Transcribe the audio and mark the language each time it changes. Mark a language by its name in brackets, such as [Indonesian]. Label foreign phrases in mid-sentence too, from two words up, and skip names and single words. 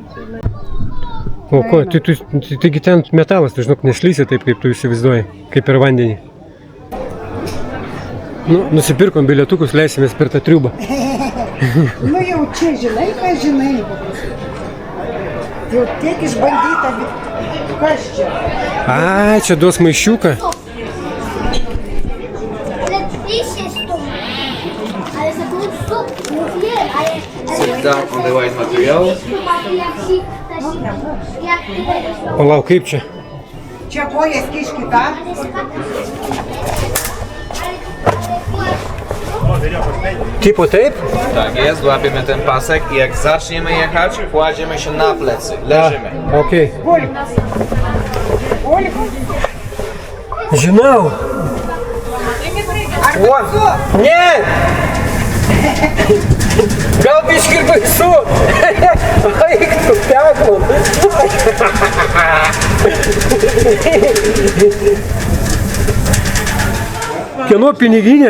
[Lithuanian] O ko, taigi ten metalas, tu žinok, nešlysi taip, kaip tu įsivaizduoji, kaip per vandenį. Nu, nusipirkom bilietukus, leisimės per tą triubą. Nu jau čia žinai, ką žinai. Jau tiek išbandyta, kas čia? A, čia duos maišiuką. [English] Sit down on the white material. [Lithuanian] O lauk, kaip čia? Čia kojas kiškita. Tipo taip? [Polish] Tak jest, łapiemy ten pasek i jak zaczniemy jechać, kładziemy się na plecy, leżymy. Okej. [Lithuanian] Ольга. Ольга. Žinau. O, ne! Gal biškį ir baisu. Eik tu, peklon. Kieno piniginė?